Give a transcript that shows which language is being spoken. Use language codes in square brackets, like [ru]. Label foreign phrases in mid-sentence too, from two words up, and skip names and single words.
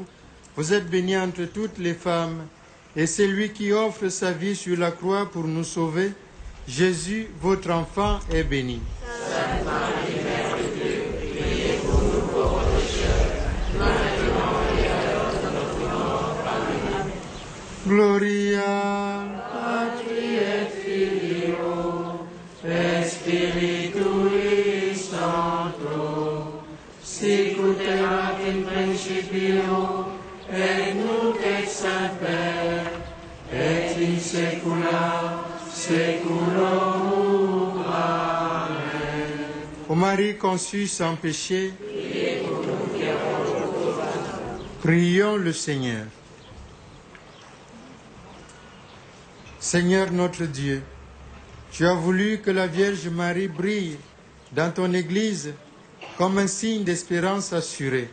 [fr] Vous êtes bénie entre toutes les femmes, et c'est lui qui offre sa vie sur la croix pour nous sauver. Jésus, votre enfant, est béni. Sainte Marie, Mère de Dieu, priez pour nous pauvres pécheurs, maintenant et à l'heure de notre mort. Amen. [la] Gloria Patri et Filio, et Spiritui Sancto, sic ut erat in principio, et nunc et semper, et in saecula seculorum. Amen. [fr] Ô Marie conçue sans péché, prions le Seigneur. Seigneur notre Dieu, tu as voulu que la Vierge Marie brille dans ton Église comme un signe d'espérance assurée.